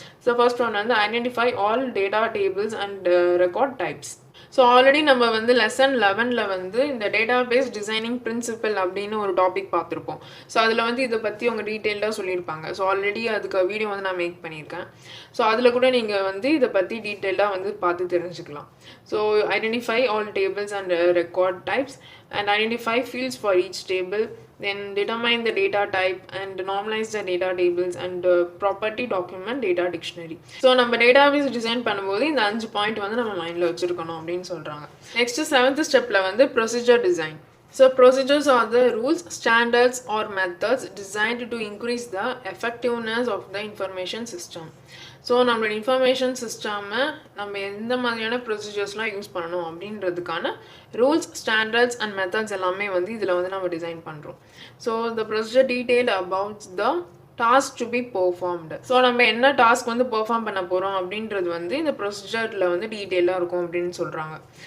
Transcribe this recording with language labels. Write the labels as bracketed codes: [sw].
[en] So first one வந்து identify all data tables and record types. [ta] So already நம்ம வந்து lesson 11ல் வந்து இந்த டேட்டாபேஸ் டிசைனிங் பிரின்சிபல் அப்படின்னு ஒரு டாபிக் பார்த்துருப்போம். ஸோ அதில் வந்து இதை பற்றி அவங்க டீட்டெயிலாக சொல்லியிருப்பாங்க. ஸோ ஆல்ரெடி அதுக்கு வீடியோ வந்து நான் மேக் பண்ணியிருக்கேன். ஸோ அதில் கூட நீங்கள் வந்து இதை பற்றி டீட்டெயிலாக வந்து பார்த்து தெரிஞ்சுக்கலாம். [en] So identify all tables and record types and identify fields for each table, then determine the data type and normalize the data tables and property document data dictionary. [ta] So நம்ம database design பண்ணும்போது இந்த 5 point வந்து நம்ம மைண்டில் வச்சுருக்கணும் அப்படின்னு சொல்கிறாங்க. Next 7th ஸ்டெப்பில் வந்து procedure design. [en] So procedures are the rules, standards or methods designed to increase the effectiveness of the information system. [ta] So நம்மளோட இன்ஃபர்மேஷன் சிஸ்டமை நம்ம எந்த மாதிரியான ப்ரொசீஜர்ஸ்லாம் யூஸ் பண்ணணும் அப்படின்றதுக்கான ரூல்ஸ், ஸ்டாண்டர்ட்ஸ் அண்ட் மெத்தட்ஸ் எல்லாமே வந்து இதில் வந்து நம்ம டிசைன் பண்ணுறோம். [en] So the procedure detail about the task to be performed. [ta] So நம்ம என்ன டாஸ்க் வந்து பெர்ஃபார்ம் பண்ண போகிறோம் அப்படின்றது வந்து இந்த ப்ரொசீஜரில் வந்து டீட்டெயிலாக இருக்கும் அப்படின்னு சொல்கிறாங்க.